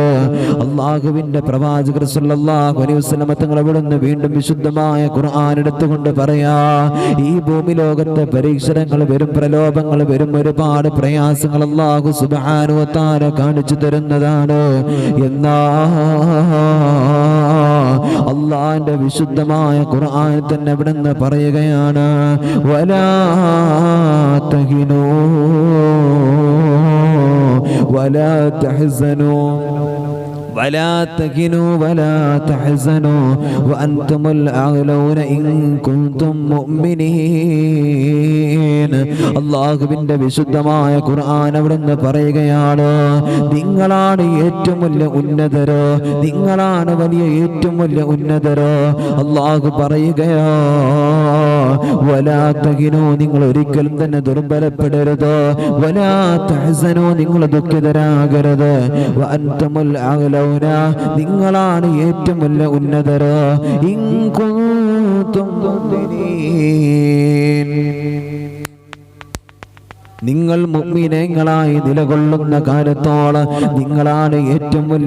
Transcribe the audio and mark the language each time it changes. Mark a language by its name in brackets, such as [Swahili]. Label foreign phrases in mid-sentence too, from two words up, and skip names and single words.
[Malayalam] അള്ളാഹുവിന്റെ പ്രവാചകർ [Arabic] صلى الله عليه وسلم [Malayalam] തങ്ങൾ അവിടുന്ന് വീണ്ടും വിശുദ്ധമായ ഖുർആൻ എടുത്തുകൊണ്ട് പറയാ, ഈ ഭൂമി ലോകത്തെ പരീക്ഷണങ്ങൾ വരും, പ്രലോഭങ്ങൾ വരും, ഒരുപാട് പ്രയാസങ്ങൾ [Arabic] الله سبحانه وتعالى [Malayalam] കാണിച്ചു തരുന്നതാണ്. എന്നാ അള്ളാഹിന്റെ വിശുദ്ധമായ ഖുർആൻ തന്നെ അവിടുന്ന് പറയുകയാണ്, [Arabic] ولا تهنوا ولا تحزنوا ولا تهنوا ولا تحزنوا وأنتم الأعلون إن كنتم مؤمنين. [Malayalam] അല്ലാഹുവിന്റെ വിശുദ്ധമായ ഖുർആൻ അവിടുന്ന് പറയുകയാണ്, നിങ്ങളാണ് ഏറ്റവും വലിയ ഉന്നതരോ, നിങ്ങളാണ് വലിയ ഏറ്റവും വലിയ ഉന്നതരോ. അല്ലാഹു പറയുകയോ, [Arabic] ولا تهنوا, [Malayalam] നിങ്ങൾ ഒരിക്കലും തന്നെ ദുർബലപ്പെടരുത്, [Arabic] ولا تحزنوا, [Malayalam] നിങ്ങൾ ദുഃഖിതരാകരുത്, [Arabic] وأنتم الأعلون, [Malayalam] നിങ്ങളാണ് ഏറ്റവും വലിയ ഉന്നതരോ, [Arabic] إن كنتم مؤمنين, [Malayalam] നിങ്ങൾ മുഅ്മിനീങ്ങളായി നിലകൊള്ളുന്ന കാലത്തോളം നിങ്ങളാണ് ഏറ്റവും വലിയ.